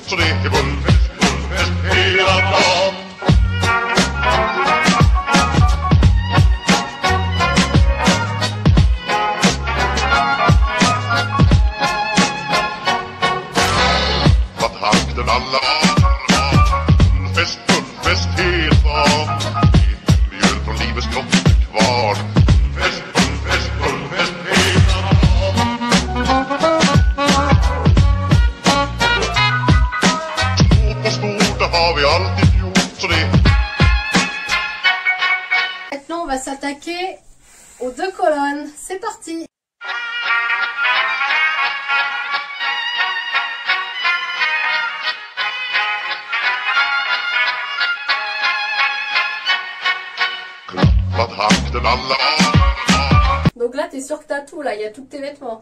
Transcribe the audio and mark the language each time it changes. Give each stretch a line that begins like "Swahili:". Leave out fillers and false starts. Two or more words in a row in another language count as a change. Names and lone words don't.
Swedish: Så det är fullfest hela dagen. Alla fullfest hela dagen. Mjöl från livets grottekvarn. Fullfest hela dagen. Små på stort, det har vi alltid gjort. Så det.
French: Maintenant, on va s'attaquer aux deux colonnes. C'est parti! Donc là, t'es sûr que t'as tout, là, il y a tous tes vêtements.